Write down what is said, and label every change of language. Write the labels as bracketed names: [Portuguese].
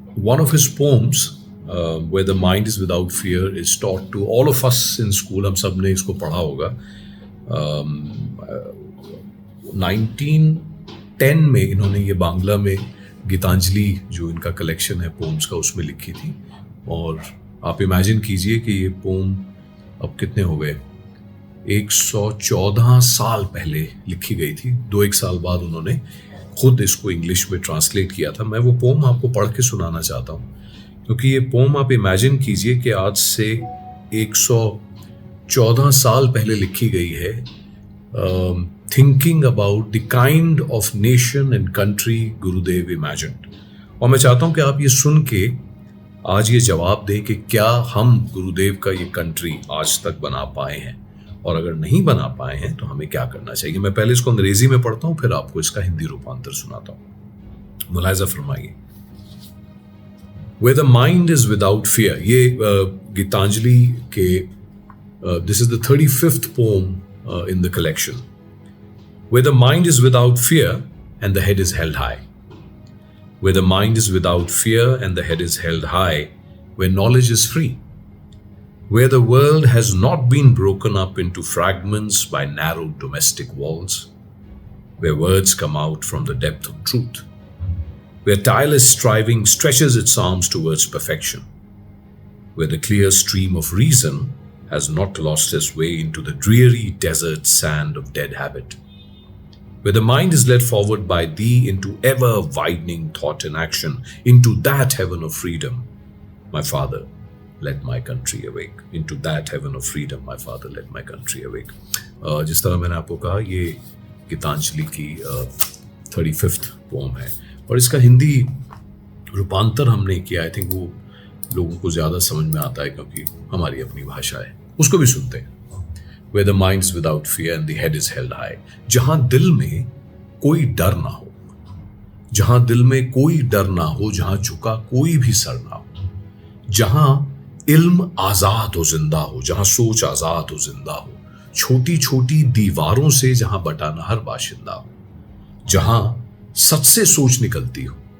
[English] One of his poems, where the mind is without fear, is taught to all of us in school. [Hindi] हम सब ने इसको पढ़ा होगा। 1910 में इन्होंने ये बांग्ला में गीतांजलि जो इनका कलेक्शन है पोम्स का उसमें लिखी थी। और आप इमेजिन कीजिए कि ये पोम अब कितने हो गए, 114 साल पहले लिखी गई थी। 2-1 साल बाद उन्होंने खुद इसको इंग्लिश में ट्रांसलेट किया था। मैं वो पोम आपको पढ़ के सुनाना चाहता हूँ, क्योंकि ये पोम आप इमेजिन कीजिए कि आज से 114 साल पहले लिखी गई है, [English] Thinking about the kind of nation and country Gurudev imagined. [Hindi] और मैं चाहता हूँ कि आप ये सुन के आज ये जवाब दें कि क्या हम गुरुदेव का ये कंट्री आज तक बना पाए हैं, और अगर नहीं बना पाए हैं तो हमें क्या करना चाहिए। मैं पहले इसको अंग्रेजी में पढ़ता हूँ, फिर आपको इसका हिंदी रूपांतर सुनाता हूँ। मुलाहिजा फरमाइए। [English] Where the mind is without fear, [Hindi] ये गीतांजलि के [English] this is the 35th poem in the collection. Where the mind is without fear and the head is held high. Where the mind is without fear and the head is held high, where knowledge is free. Where the world has not been broken up into fragments by narrow domestic walls. Where words come out from the depth of truth. Where tireless striving stretches its arms towards perfection. Where the clear stream of reason has not lost its way into the dreary desert sand of dead habit. Where the mind is led forward by thee into ever-widening thought and action, into that heaven of freedom, my Father, let my country awake. Into that heaven of freedom, my Father, let my country awake. [Hindi] जिस तरह मैंने आपको कहा, ये गीतांजलि की 35th pome है, और इसका हिंदी रूपांतर हमने किया। [English] I think [Hindi] वो लोगों को ज़्यादा समझ में आता है क्योंकि हमारी अपनी भाषा है। उसको भी सुनते हैं। [English] Where the mind is without fear and the head is held high. [Hindi] जहां दिल में कोई डर ना हो, जहां दिल में कोई डर ना हो, जहां झुका कोई भी सर ना हो, जहां इल्म आजाद हो जिंदा हो, जहां सोच आजाद हो जिंदा हो, छोटी छोटी दीवारों से जहां बटा न हर बाशिंदा हो, जहां सच से सोच निकलती हो,